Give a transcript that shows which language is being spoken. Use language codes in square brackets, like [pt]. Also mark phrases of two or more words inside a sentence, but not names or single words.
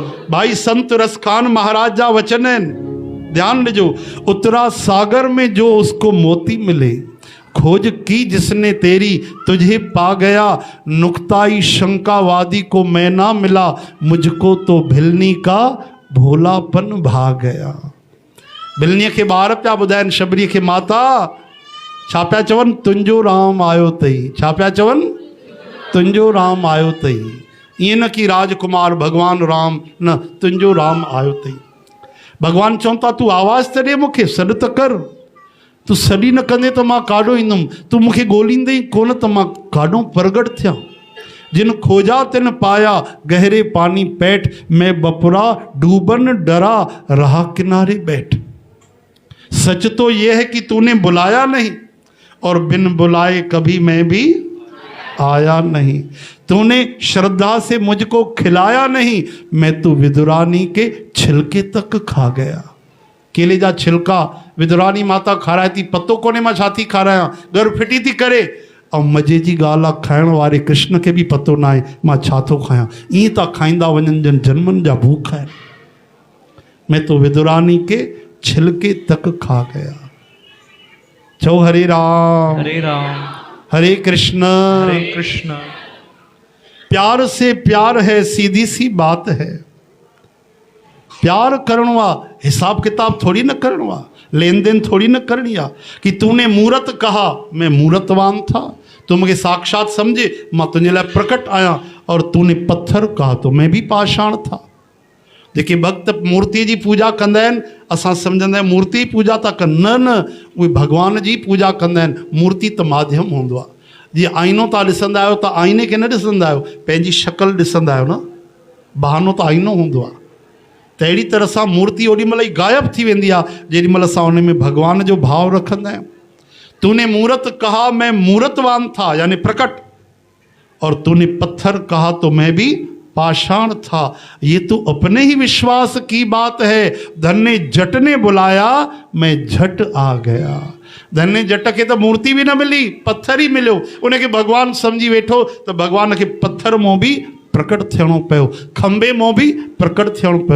[sd] भाई संत रसखान महाराज जा वचन है, ध्यान दीजो। [hi] उतरा सागर में जो उसको मोती मिले, खोज की जिसने तेरी तुझे पा गया। नुक्ताई शंकावादी को मैं ना मिला, मुझको तो भिलनी का भोलापन भा गया। [sd] भिलनीअ खे ॿार पिया ॿुधाइनि शबरीअ खे, माता छा पिया चवनि, तुंहिंजो राम आयो अथई। छा पिया चवनि, तुंहिंजो राम आयो अथई। ईअं न कि राजकुमार भगवान राम, न, तुंहिंजो राम आयो अथई। भगवान चवनि था तूं आवाज़ त ॾे मूंखे, सॾु त कर। तूं सॾी न कंदे त मां काॾो ईंदुमि, तूं मूंखे ॻोल्हींदे ई कोन त मां काॾो प्रगट थियां। [hi] जिन खोजा तिन पाया, गहरे पानी पैठ, मैं बपुरा डूबन डरा रहा किनारे बैठ। सच तो यह है कि तूने बुलाया नहीं, और बिन बुलाए कभी मैं भी आया नहीं। तूने श्रद्धा से मुझको खिलाया नहीं, मैं तो विदुरानी के छिलके तक खा गया। [sd] केले जा छिलका विदुरानी माता खाराए थी, पतो कोने मां छा थी खारायां, घर फिटी थी करे। ऐं मज़े जी ॻाल्हि आहे, खाइण वारे कृष्ण खे बि पतो न आहे मां छा थो खायां। ईअं था खाईंदा वञनि जन जन्मनि जा भूख आहिनि। [hi] मैं तो विदुरानी के छिलके तक खा गया। [sd] चो हरे राम, हरे राम, हरे कृष्ण, हरे कृष्ण। [hi] प्यार से प्यार है, सीधी सी बात है। [sd] प्यार करणो आ, हिसाब किताब थोड़ी न करणो आ, लेन देन थोड़ी न करनी आ [hi] कि तूने मूरत कहा मैं मूरतवान था, तू मुझे साक्षात समझे मां तुझे लाइ प्रकट आया, और तूने पत्थर कहा तो मैं भी पाषाण था। [sd] जेके भक्त मूर्ति जी पूजा कंदा आहिनि, असां सम्झंदा आहियूं मूर्ति पूजा था कनि, न न, उहे भॻवान जी पूजा कंदा आहिनि। मूर्ति त माध्यम हूंदो आहे। जीअं आईनो तव्हां ॾिसंदा आहियो त आईने खे न ॾिसंदा आहियो, पंहिंजी शक्ल ॾिसंदा आहियो न, बहानो त आईनो हूंदो आहे। त अहिड़ी तरह सां मूर्ति ओॾी महिल ई गायब थी वेंदी आहे जेॾी महिल असां उन में भॻवान जो भाव रखंदा आहियूं। [hi] तूने मूरत कहा मैं मूरतवान था, यानी प्रकट, और तूने पत्थर कहा तो मैं भी पाषाण था। ये तो अपने ही विश्वास की बात है, धन्य जट ने बुलाया मैं झट आ गया। धन्य जट के तो मूर्ति भी न मिली, [sd] पत्थर ही मिलो, उनके भगवान समझी वेठो तो भगवान के पत्थर मों भी प्रकट थियणो पियो, खंबे मों भी प्रकट थियणो पियो।